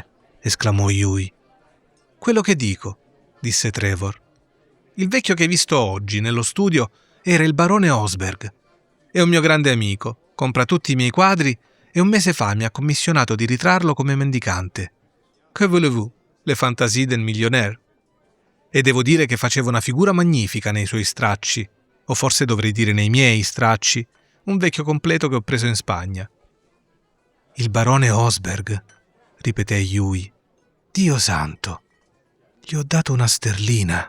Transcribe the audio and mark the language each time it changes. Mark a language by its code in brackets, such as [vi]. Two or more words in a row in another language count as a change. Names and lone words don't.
[it] esclamò Yui. «Quello che dico», disse Trevor. «Il vecchio che hai visto oggi nello studio era il barone Osberg. È un mio grande amico, compra tutti i miei quadri e un mese fa mi ha commissionato di ritrarlo come mendicante. [fr] Que voulez-vous? [it] Le fantasie del millionnaire». E devo dire che faceva una figura magnifica nei suoi stracci, o forse dovrei dire nei miei stracci, un vecchio completo che ho preso in Spagna. Il barone Osberg, ripeté Yui. Dio santo, gli ho dato una sterlina.